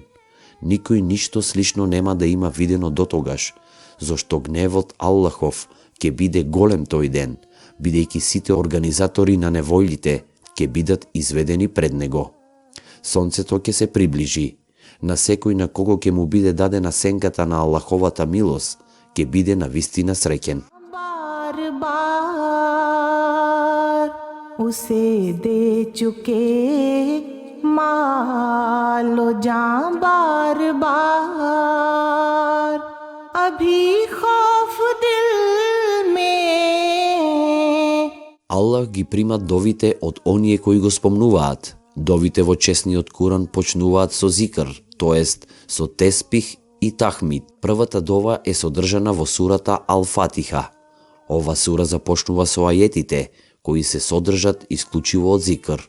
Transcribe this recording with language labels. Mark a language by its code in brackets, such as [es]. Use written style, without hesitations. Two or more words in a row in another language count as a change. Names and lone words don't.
[mk] Никој ништо слично нема да има видено дотогаш, зашто гневот Аллахов ќе биде голем тој ден, бидејќи сите организатори на неволите ќе бидат изведени пред него. Сонцето ќе се приближи. На секој на кого ќе му биде дадена сенката на Аллаховата милост, ќе биде навистина среќен. [hi] बार बार उसे दे चुके मालो जां बार बार अभी खौफ दिल में [mk] Аллах ги прима довите од оние кои го спомнуваат. Довите во чесниот Куран почнуваат со зикр, тоест со теспих и тахмид. Првата дова е содржана во сурата Ал-Фатиха. Ова сура започнува со ајетите, кои се содржат исклучиво од зикр.